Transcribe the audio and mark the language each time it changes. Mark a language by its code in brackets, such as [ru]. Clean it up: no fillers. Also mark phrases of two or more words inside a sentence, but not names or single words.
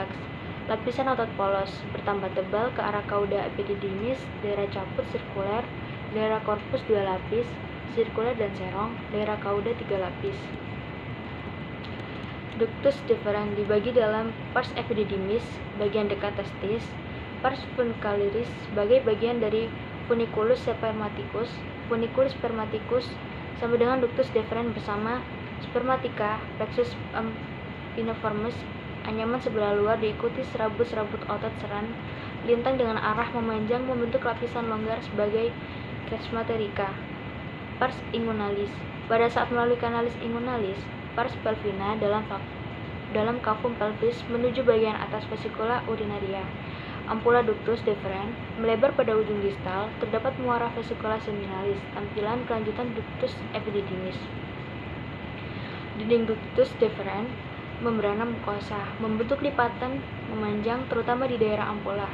[id] Lapisan otot polos bertambah tebal ke arah cauda epididymis, daerah caput sirkuler, daerah korpus 2 lapis, sirkuler dan serong, daerah cauda 3 lapis. Ductus deferens dibagi dalam pars epididymis, bagian dekat testis, pars funicularis sebagai bagian dari funiculus spermaticus, funiculus spermaticus sama dengan ductus deferens bersama spermatica, plexus piniformis, anyaman sebelah luar diikuti serabut-serabut otot seran lintang dengan arah memanjang membentuk lapisan longgar sebagai kresmaterica. Pars inguinalis. Pada saat melalui kanalis inguinalis, pars pelvina dalam cavum pelvis menuju bagian atas vesikula urinaria. Ampula ductus deferens melebar pada ujung distal, terdapat muara vesikula seminalis. Tampilan kelanjutan ductus epididymis. Dinding ductus deferens membrana mukosa, membentuk lipatan memanjang terutama di daerah ampula.